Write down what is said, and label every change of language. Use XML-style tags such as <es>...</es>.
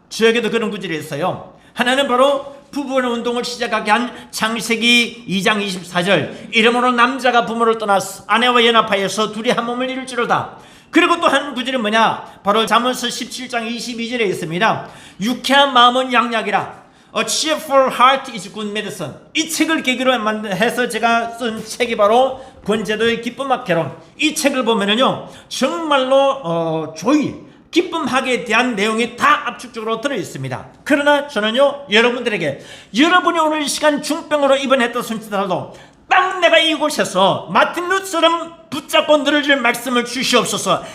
<ko>저에게도 그런 구절이 있어요. 하나는 바로 부부의 운동을 시작하게 한 창세기 2장 24절 이러므로 남자가 부모를 떠나서 아내와 연합하여서 둘이 한 몸을 이룰지로다. 그리고 또 한 구절은 뭐냐? 바로 잠언서 17장 22절에 있습니다.</ko> <en>유쾌한 마음은 양약이라 A cheerful heart is good medicine.</en> <ko>이 책을 계기로 해서 제가 쓴 책이 바로 권제도의 기쁨학 개론. 이 책을 보면은요 정말로 조의 기쁨학에 대한 내용이 다 압축적으로 들어있습니다. 그러나 저는요 여러분들에게 여러분이 오늘 이 시간 중병으로 입원했다 손치더라도 딱 내가 이곳에서 마틴 루터처럼 붙잡고 늘어질 말씀을 주시옵소서.</ko>